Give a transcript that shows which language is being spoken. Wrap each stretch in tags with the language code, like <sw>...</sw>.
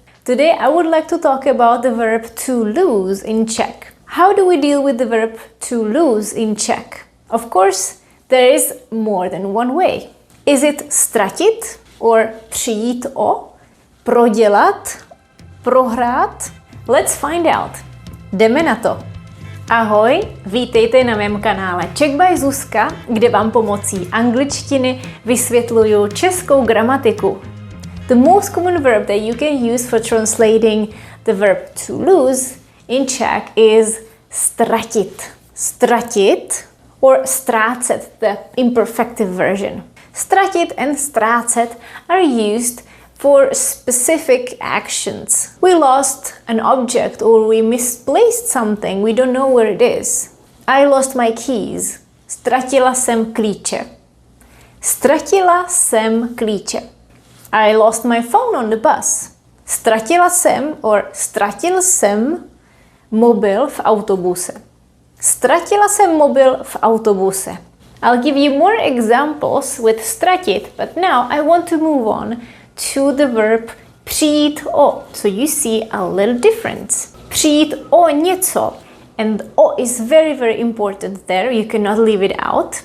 <en>Today I would like to talk about the verb to lose in Czech. How do we deal with the verb to lose in Czech? Of course, there is more than one way. Is it ztratit or přijít o, prodělat, prohrát? Let's find out.</en> <cs>Jdeme na to. Ahoj, vítejte na mém kanále Czech by Zuzka, kde vám pomocí angličtiny vysvětluju českou gramatiku.</cs> <en>The most common verb that you can use for translating the verb to lose in Czech is ztratit. Ztratit or ztrácet, the imperfective version. Ztratit and ztrácet are used for specific actions. We lost an object or we misplaced something, we don't know where it is. I lost my keys.</en> <cs>Ztratila jsem klíče. Ztratila jsem klíče.</cs> <en>I lost my phone on the bus.</en> <cs>Ztratila jsem or ztratil jsem mobil v autobuse. Ztratila jsem mobil v autobuse.</cs> <en>I'll give you more examples with ztratit, but now I want to move on to the verb přijít o. So you see a little difference.</en> <cs>Přijít o něco.</cs> <en>And o is very, very important there. You cannot leave it out.</en>